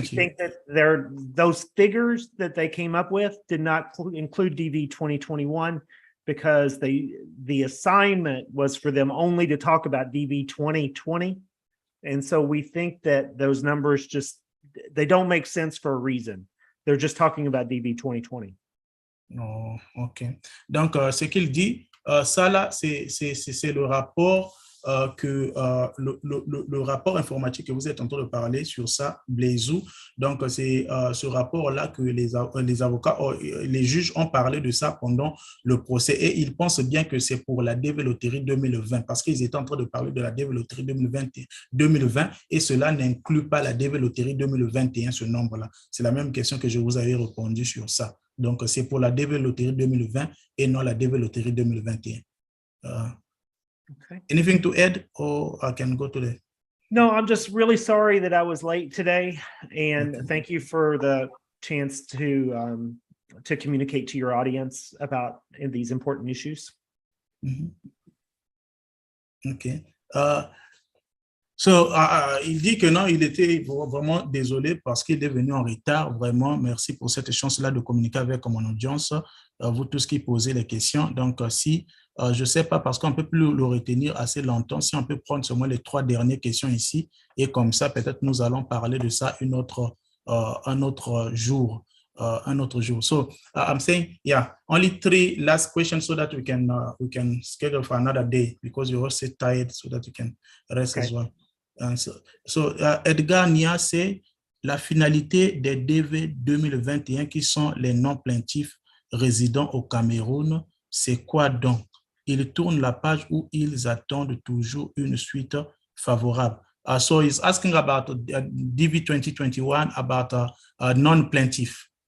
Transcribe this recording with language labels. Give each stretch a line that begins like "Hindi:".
English: We think that those figures that they came up with did not include DV 2021 because the assignment was for them only to talk about DV 2020. And so we think that those numbers they don't make sense for a reason. They're just talking about DV 2020. Oh, OK.
French: Donc, ce qu'il dit, ça là, c'est le rapport le rapport informatique que vous êtes en train de parler sur ça, Blaisou. Donc, c'est ce rapport-là que les avocats, les juges ont parlé de ça pendant le procès et ils pensent bien que c'est pour la DV Loterie 2020 parce qu'ils étaient en train de parler de la DV Loterie 2020 et cela n'inclut pas la DV Loterie 2021, ce nombre-là. C'est la même question que je vous avais répondu sur ça. Donc, c'est pour la DV Loterie 2020 et non la DV Loterie 2021.
English: Okay. Anything to add, or I can go to the... No, I'm just really sorry that I was late today, and thank you for the chance to communicate to your audience about these important issues. Mm-hmm. Okay.
French: Il dit que non, il était vraiment désolé parce qu'il est venu en retard. Vraiment, merci pour cette chance-là de communiquer avec mon audience, vous tous qui posez les questions. Donc, si je ne sais pas, parce qu'on ne peut plus le retenir assez longtemps, si on peut prendre seulement les 3 dernières questions ici, et comme ça, peut-être nous allons parler de ça un autre jour.
English: So I'm saying, yeah, only 3 last questions so that we can schedule for another day because you're also tired so that you can rest as well.
French: So Edgar Nia, c'est la finalité des DV 2021 qui sont les non-plaintifs résidant au Cameroun. C'est quoi donc? Ils tournent la page où ils attendent toujours une suite favorable.
English: So he's asking about DV 2021 about a non-plaintiff.